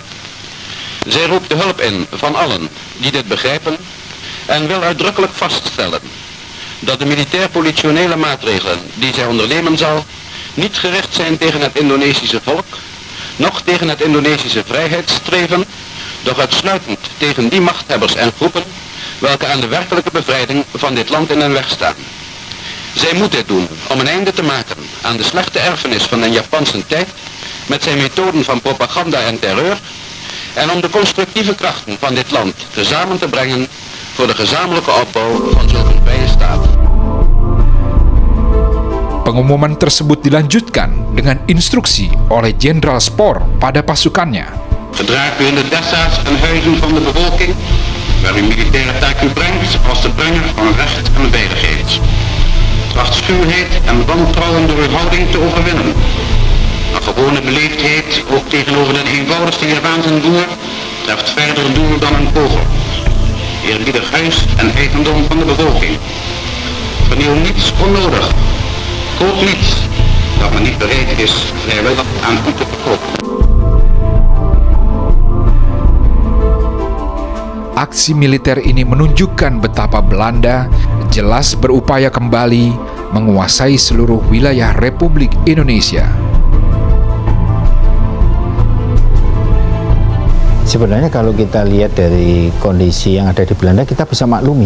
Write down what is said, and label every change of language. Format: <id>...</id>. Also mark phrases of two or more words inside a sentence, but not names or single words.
<nl>Zij roept de hulp in van allen die dit begrijpen en wil uitdrukkelijk vaststellen dat de militair-politionele maatregelen die zij ondernemen zal niet gericht zijn tegen het Indonesische volk, noch tegen het Indonesische vrijheidsstreven, doch uitsluitend tegen die machthebbers en groepen welke aan de werkelijke bevrijding van dit land in hun weg staan. Zij moet dit doen om een einde te maken aan de slechte erfenis van de Japanse tijd met zijn methoden van propaganda en terreur en om de constructieve krachten van dit land tezamen te brengen voor de gezamenlijke opbouw van zulke vrije staat.</nl> <id>Pengumuman tersebut dilanjutkan dengan instruksi oleh Jenderal Spoor pada pasukannya.</id> <nl>Gedraagt u in de dessa's en huizen van de bevolking, waar uw militaire taak u brengt als de brenger van recht en veiligheid. Tracht schuwheid en wantrouwen door uw houding te overwinnen. Een gewone beleefdheid, ook tegenover de eenvoudigste Javaanse boer, treft verder doel dan een kogel. Eerbiedig huis en eigendom van de bevolking. Vernieuw niets onnodig. Koop niets dat men niet bereid is vrijwillig aan u te verkopen.</nl> <id>Aksi militer ini menunjukkan betapa Belanda jelas berupaya kembali menguasai seluruh wilayah Republik Indonesia. Sebenarnya kalau kita lihat dari kondisi yang ada di Belanda, kita bisa maklumi.</id>